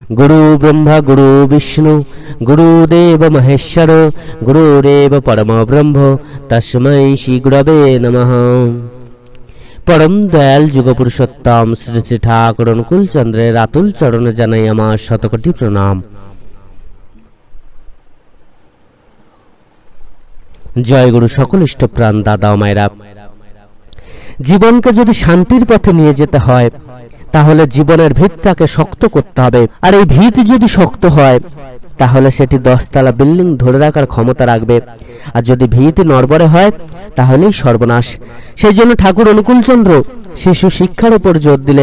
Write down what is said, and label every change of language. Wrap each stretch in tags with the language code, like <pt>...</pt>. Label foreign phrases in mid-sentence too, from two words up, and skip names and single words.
<sa>गुरु ब्रह्मा गुरु विष्णु गुरुदेव महेश्वर गुरुरेव परम ब्रह्म तस्मै श्री गुरवे नमः।</sa> <bn>পরম দয়াল যুগ পুরুষোত্তম শ্রী শ্রী ঠাকুর অনুকূল চন্দ্রের আতুল চরণে জানাই আমার শতকোটি প্রণাম। জয় গুরু সকল ইষ্টপ্রাণ দাদা ও মায়েরা জীবনকে যদি শান্তির পথে নিয়ে যেতে হয় তাহলে জীবনের ভিতটাকে শক্ত করতে হবে। আর এই ভিত যদি শক্ত হয় তাহলে সেটি 10 তলা বিল্ডিং ধরে রাখার ক্ষমতা রাখবে। আর যদি ভিত নড়বড়ে হয় তাহলেই সর্বনাশ। সেই জন্য ঠাকুর অনুকূলচন্দ্র শিশু শিক্ষার উপর জোর দিলেন।</bn>